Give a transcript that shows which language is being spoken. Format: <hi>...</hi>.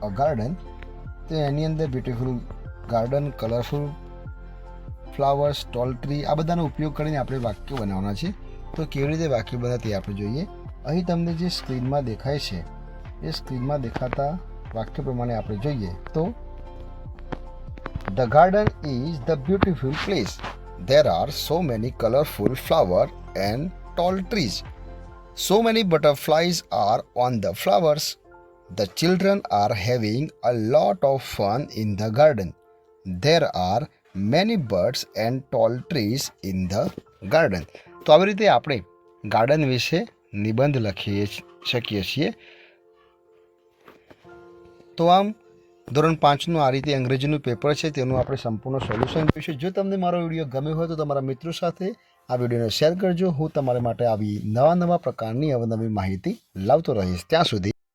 <en>a garden,</en> <gu>તો એની અંદર</gu> <en>beautiful garden, colourful flowers, tall tree,</en> <gu>આ બધાનો ઉપયોગ કરીને આપણે વાક્યો બનાવવાના છે. તો કેવી રીતે વાક્યો બને તે આપણે જોઈએ. અહીં તમને જે સ્ક્રીનમાં દેખાય છે એ સ્ક્રીનમાં દેખાતા વાક્ય પ્રમાણે આપણે જોઈએ તો</gu> <en>The garden is the beautiful place. There are so many colorful flowers and tall trees. So many butterflies are on the flowers. The children are having a lot of fun in the garden. There are many birds and tall trees in the garden.</en> <gu>તો આવી રીતે આપણે garden વિશે નિબંધ લખી શકીએ છીએ. તો આમ ધોરણ 5નું આ રીતે અંગ્રેજીનું પેપર છે તેનું આપણે સંપૂર્ણ સોલ્યુશન જોઈશું. જો તમને મારો વિડીયો ગમ્યો હોય તો તમારા મિત્રો સાથે આ વિડીયોને શેર કરજો. હું તમારા માટે આવી નવા પ્રકારની અવનવી માહિતી લાવતો રહીશ. ત્યાં સુધી</gu>